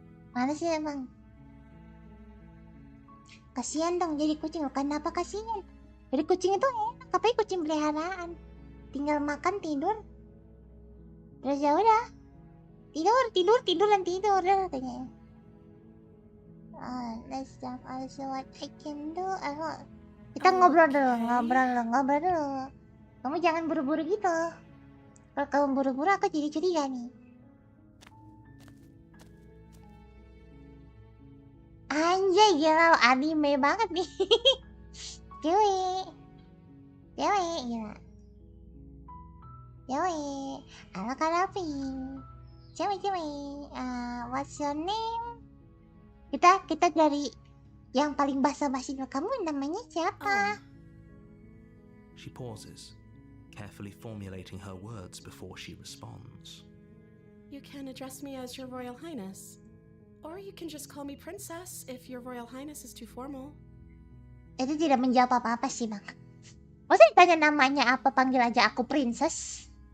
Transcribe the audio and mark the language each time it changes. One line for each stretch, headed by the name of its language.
Indonesian: Mana sih emang? Kasihan dong jadi kucing. Kenapa kasihan? Jadi kucing itu enak, tapi kucing peliharaan. Tinggal makan, tidur. Terus ya udah. Tidur dan tidur katanya.
English: Let's jump also what I can do.
Indonesian: Kita ngobrol dulu. Kamu jangan buru-buru gitu. Kalau kamu buru-buru aku jadi curiga nih. Anjay, gila, anime banget nih. Cewek gila. Cewek, halo Karapi. Cewek.
English: What's your name?
Indonesian: Kita dari yang paling basa-basi dulu. Kamu namanya siapa?
English: She pauses, carefully formulating her words before she responds. You can address me as Your Royal Highness. Or you can just call me Princess if Your Royal Highness is too formal.
Indonesian: Itu tidak menjawab apa-apa sih, Bang. Masa ditanya namanya apa, panggil aja aku Princess.